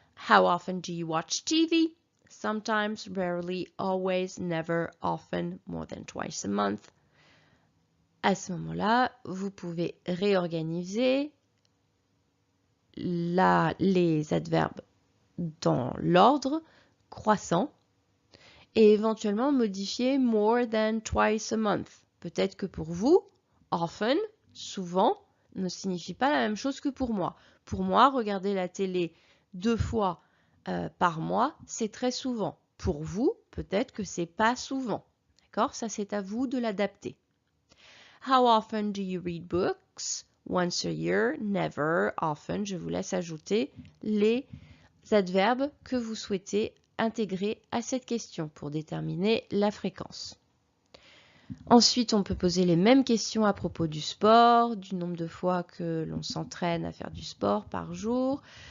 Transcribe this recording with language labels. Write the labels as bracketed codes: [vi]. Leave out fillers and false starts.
[en] How often do you watch TV? Sometimes, rarely, always, never, often, more than twice a month. [fr] À ce moment-là, vous pouvez réorganiser les adverbes dans l'ordre croissant et éventuellement modifier [en] more than twice a month. [fr] Peut-être que pour vous, often, souvent, ne signifie pas la même chose que pour moi. Pour moi, regarder la télé 2 fois par mois, c'est très souvent. Pour vous, peut-être que c'est pas souvent. D'accord? Ça, c'est à vous de l'adapter. [en] How often do you read books? Once a year, never, often. [fr] Je vous laisse ajouter les adverbes que vous souhaitez intégrer à cette question pour déterminer la fréquence. Ensuite, on peut poser les mêmes questions à propos du sport, du nombre de fois que l'on s'entraîne à faire du sport par jour.